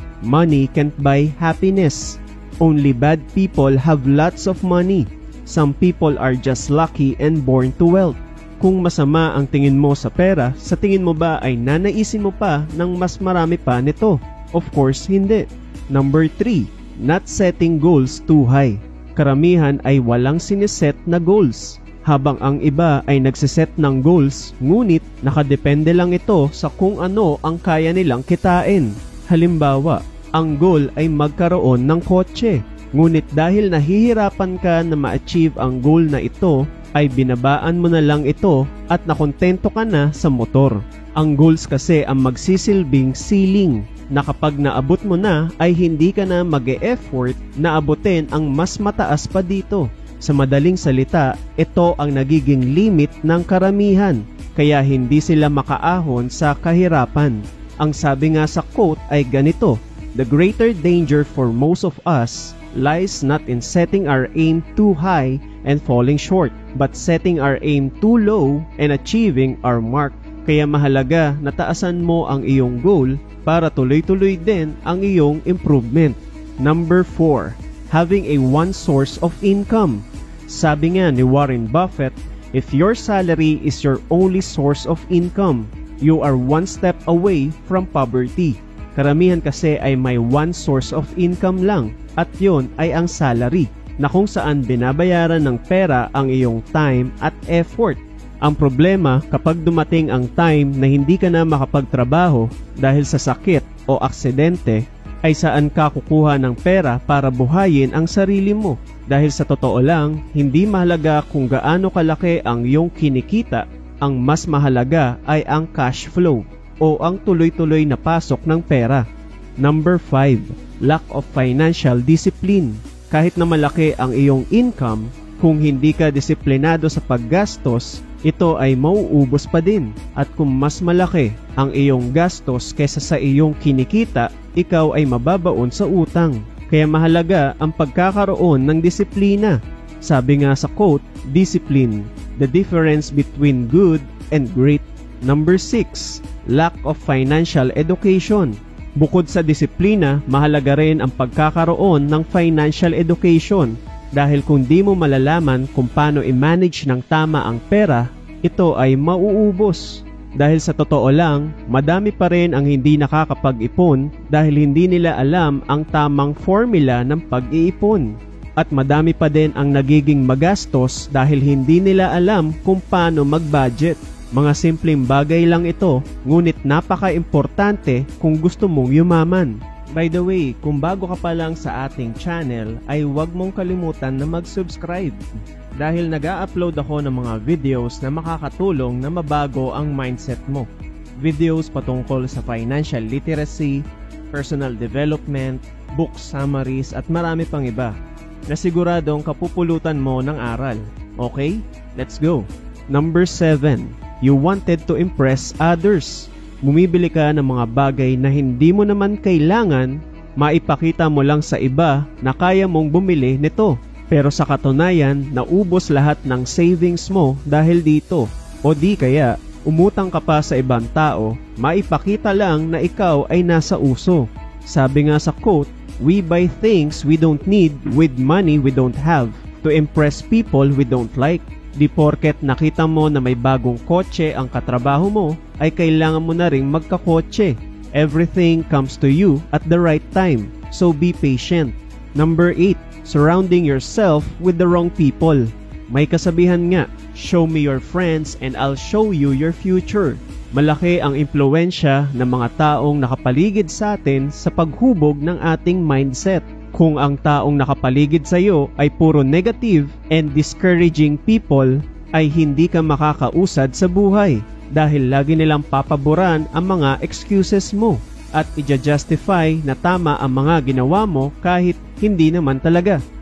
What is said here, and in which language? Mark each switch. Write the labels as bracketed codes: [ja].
[en] Money can't buy happiness. Only bad people have lots of money. Some people are just lucky and born to wealth. [tl] Kung masama ang tingin mo sa pera, sa tingin mo ba ay nanaisin mo pa ng mas marami pa nito? [en] Of course, hindi. Number 3. Not setting goals too high. [tl] Karamihan ay walang siniset na goals, habang ang iba ay nagsiset ng goals, ngunit nakadepende lang ito sa kung ano ang kaya nilang kitain. Halimbawa, ang goal ay magkaroon ng kotse, ngunit dahil nahihirapan ka na ma-achieve ang goal na ito, ay binabaan mo na lang ito at nakontento ka na sa motor. Ang goals kasi ang magsisilbing ceiling na kapag naabot mo na ay hindi ka na mag-e-effort na abutin ang mas mataas pa dito. Sa madaling salita, ito ang nagiging limit ng karamihan, kaya hindi sila makaahon sa kahirapan. Ang sabi nga sa quote ay ganito, [en] "The greater danger for most of us lies not in setting our aim too high and falling short, but setting our aim too low and achieving our mark." [tl] Kaya mahalaga na taasan mo ang iyong goal para tuloy-tuloy din ang iyong improvement. [en] Number 4. Having a one source of income. Sabi nga ni Warren Buffett, if your salary is your only source of income, you are one step away from poverty. [tl] Karamihan kasi ay may one source of income lang, at yun ay ang salary, na kung saan binabayaran ng pera ang iyong time at effort. Ang problema kapag dumating ang time na hindi ka na makapagtrabaho dahil sa sakit o aksidente, ay saan ka kukuha ng pera para buhayin ang sarili mo. Dahil sa totoo lang, hindi mahalaga kung gaano kalaki ang iyong kinikita, ang mas mahalaga ay ang cash flow o ang tuloy-tuloy na pasok ng pera. [en] Number 5. Lack of financial discipline. [tl] Kahit na malaki ang iyong income, kung hindi ka disiplinado sa paggastos, ito ay mauubos pa din. At kung mas malaki ang iyong gastos kaysa sa iyong kinikita, ikaw ay mababaon sa utang. Kaya mahalaga ang pagkakaroon ng disiplina. Sabi nga sa quote, [en] discipline, the difference between good and great. Number 6. Lack of financial education. [tl] Bukod sa disiplina, mahalaga rin ang pagkakaroon ng financial education. Dahil kung di mo malalaman kung paano i-manage ng tama ang pera, ito ay mauubos. Dahil sa totoo lang, madami pa rin ang hindi nakakapag-ipon dahil hindi nila alam ang tamang formula ng pag-iipon. At madami pa din ang nagiging magastos dahil hindi nila alam kung paano mag-budget. Mga simpleng bagay lang ito, ngunit napaka-importante kung gusto mong yumaman. By the way, kung bago ka pa lang sa ating channel, ay huwag mong kalimutan na mag-subscribe. Dahil nag-a-upload ako ng mga videos na makakatulong na mabago ang mindset mo. Videos patungkol sa financial literacy, personal development, book summaries at marami pang iba na siguradong kapupulutan mo ng aral. [en] Okay? Let's go! Number 7. You wanted to impress others. [tl] Bumibili ka ng mga bagay na hindi mo naman kailangan, maipakita mo lang sa iba na kaya mong bumili nito. Pero sa katunayan, naubos lahat ng savings mo dahil dito. O di kaya, umutang ka pa sa ibang tao, maipakita lang na ikaw ay nasa uso. Sabi nga sa quote, [en] "We buy things we don't need with money we don't have to impress people we don't like." [tl] Di porket nakita mo na may bagong kotse ang katrabaho mo, ay kailangan mo na ring magkakotse. [en] Everything comes to you at the right time, so be patient. Number 8. Surrounding yourself with the wrong people. [tl] May kasabihan nga, [en] show me your friends and I'll show you your future. [tl] Malaki ang impluwensya ng mga taong nakapaligid sa atin sa paghubog ng ating mindset. Kung ang taong nakapaligid sa iyo ay puro [en] negative and discouraging people, [tl] ay hindi ka makakausad sa buhay dahil lagi nilang papaboran ang mga excuses mo at i-justify na tama ang mga ginawa mo kahit hindi naman talaga.